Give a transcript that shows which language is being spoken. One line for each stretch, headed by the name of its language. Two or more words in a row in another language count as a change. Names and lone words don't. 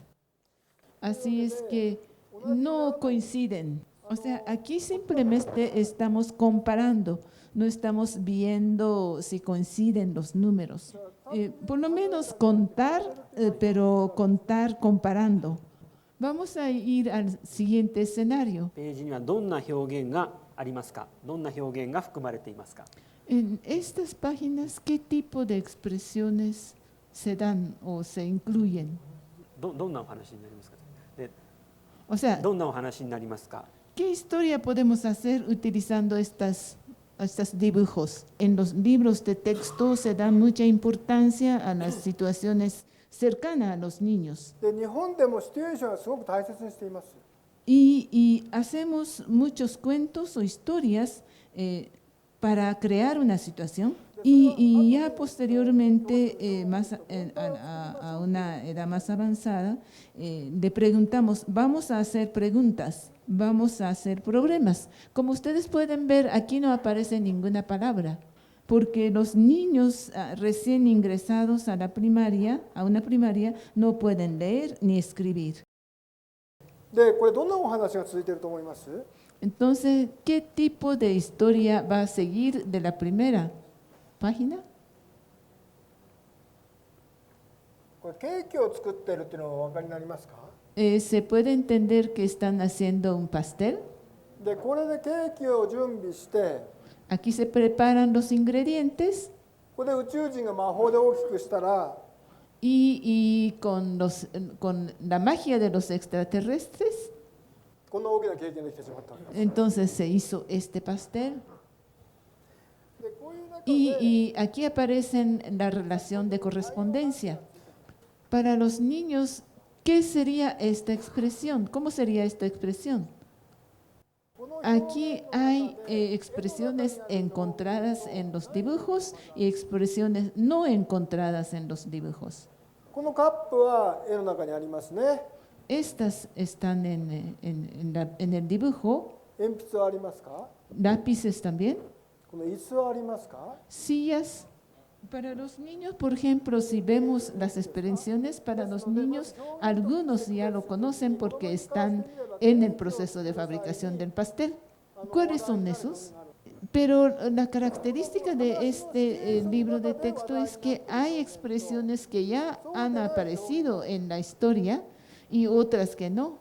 Spanish: Así es que no coinciden. O sea, aquí simplemente estamos comparando, no estamos viendo si coinciden los números. Por lo menos contar, pero contar comparando. Vamos a ir al siguiente escenario.
Japanese: ページにはどんな表現がありますか？どんな表現が含まれていますか？
Spanish: En estas páginas, ¿qué tipo de expresiones se dan o se incluyen?
Japanese: どんなお話になりますか？で
Spanish: O sea,
Japanese: どんなお話になりますか？
Spanish: ¿qué historia podemos hacer utilizando estos dibujos? En los libros de texto se da mucha importancia a las situaciones cercanas a los niños.
Japanese: で日本でもシチュエーションはすごく大切にしています。
Spanish: Y hacemos muchos cuentos o historias para crear una situación. Y ya posteriormente, a una edad más avanzada, le preguntamos, vamos a hacer preguntas, vamos a hacer problemas. Como ustedes pueden ver, aquí no aparece ninguna palabra, porque los niños recién ingresados a una primaria, no pueden leer ni escribir.
Japanese: でこれどんなお話が続いていると思います？
Spanish: Entonces, ¿qué tipo de historia va a seguir de la primera página?
Japanese: これケーキを作っているっていうのはお分かりになりますか？
Spanish: ¿Se puede entender que están haciendo un pastel?
Japanese: でこれでケーキを準備して、
Spanish: Aquí se preparan los ingredientes
Japanese: ここで宇宙人が魔法で大きくしたら、
Spanish: y con la magia de los extraterrestres,
Japanese: こんな大きなケーキができてしまったわけです。
Spanish: entonces se hizo este pastel.
Japanese: でこういう中で
Spanish: Y aquí aparece la relación de correspondencia. Para los niños, ¿Qué sería esta expresión? ¿Cómo sería esta expresión? Aquí hay expresiones encontradas en los dibujos y expresiones no encontradas en los dibujos.
Japanese: このカップは絵の中にありますね。
Spanish: Estas están en el dibujo.
Japanese: 鉛筆はありますか？
Spanish: Lápices también.
Japanese: この椅子はありますか？
Spanish: Sillas. Para los niños, por ejemplo, si vemos las expresiones para los niños, algunos ya lo conocen porque están en el proceso de fabricación del pastel. ¿Cuáles son esos? Pero la característica de este libro de texto es que hay expresiones que ya han aparecido en la historia y otras que no.